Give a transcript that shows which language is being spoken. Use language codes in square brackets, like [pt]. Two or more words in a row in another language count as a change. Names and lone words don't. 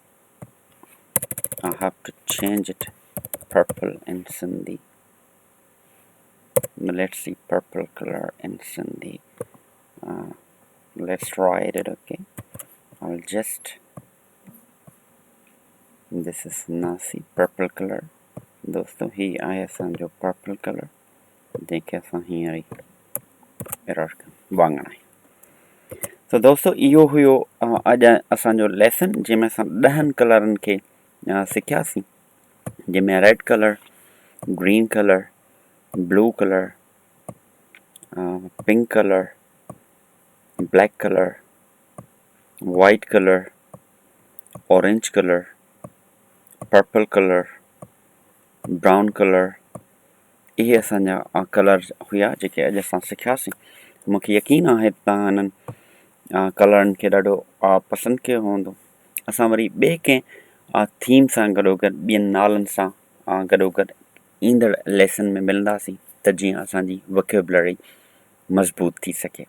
[en] I have to change it. Purple in Sindhi. Let's see purple color in Sindhi. Let's write it. Okay, I'll just this is nasi purple color. [sd] दोस्तों ही आहे असांजो [en] purple color [sd] जंहिंखे असां हींअर ई एरर वाङण आहे। तो दोस्तों इहो हुयो अॼु असांजो लेसन जंहिंमें असां 10 कलरनि खे सिखियासीं, जंहिंमें [en] red color, green color, blue color, pink color, black color, white color, orange color, purple color, brown color, [sd] इहे असांजा कलर हुया जेके अॼु असां सिखियासीं। मूंखे यकीन आहे तव्हां हिननि कलरनि खे ॾाढो पसंदि कयो हूंदो। असां वरी ॿिए कंहिं थीम सां गॾोगॾु ॿियनि नालनि सां गॾोगॾु ईंदड़ लेसन में मिलंदासीं त जीअं असांजी वोकेबुलरी मज़बूत थी सघे।